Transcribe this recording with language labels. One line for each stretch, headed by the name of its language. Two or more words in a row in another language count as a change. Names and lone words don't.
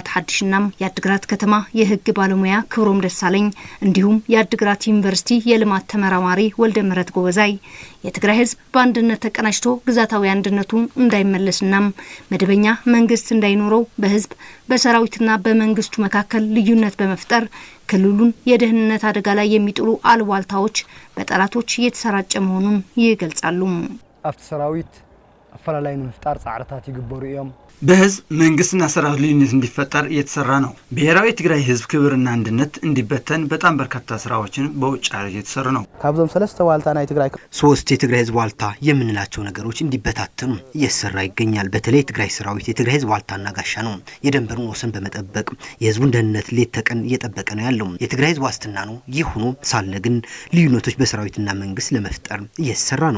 Amharic: ሐዲሽናም የአድግራት ከተማ የህግ ባለሙያ ክብሮም ደሳለኝ እንዲሁም የአድግራት ዩኒቨርሲቲ የልማት ተመራማሪ ወልደ ምህረት ጎበዛይ የትግራይ ህዝብ በአንድነት ተቀናጅቶ ግዛታዊ አንድነቱን እንዳይመለስናም መደበኛ መንግስት እንዳይኖረው በህዝብ በሰራዊትና በመንግስቱ መካከል ልዩነት በመፍጠር ክልሉን የደህንነት አደጋ ላይ የሚጥሉ አሉባልታዎች በጠላቶች እየተሰራጨ መሆኑን ይገልጻሉ።
Tigrinya: አፍት ሰራዊት አፈላላይ መፍጠር ጻዕርታት ይግበሩ እዮም
Amharic: በህዝብ መንግስትና ሰራዊት ልዩነት እንዲፈጠር እየተሰራ ነው። ብሔራዊ ትግራይ ህዝብ ክብርና አንድነት እንዲበተን በጣም በርካታ ስራዎችን በውጭ ሀገር እየተሰሩ ነው።
Tigrinya: ካብዞም ሰለስተ ዋልታ ናይ ትግራይ
Amharic: ሶስት የትግራይ ህዝብ ዋልታ የምንላቸው ነገሮች እንዲበታተኑ እየተሰራ ይገኛል። በተለይ የትግራይ ሰራዊት የትግራይ ህዝብ ዋልታና ጋሻ ነው። የደንበሩን ወሰን በመጠበቅ የህዝቡን ደህንነት ሌት ተቀን እየጠበቀ ነው ያለው። የትግራይ ህዝብ ዋስትና ነው። ይህ ሆኖ ሳለ ግን ልዩነቶች በሰራዊትና መንግስት ለመፍጠር እየተሰራ ነው።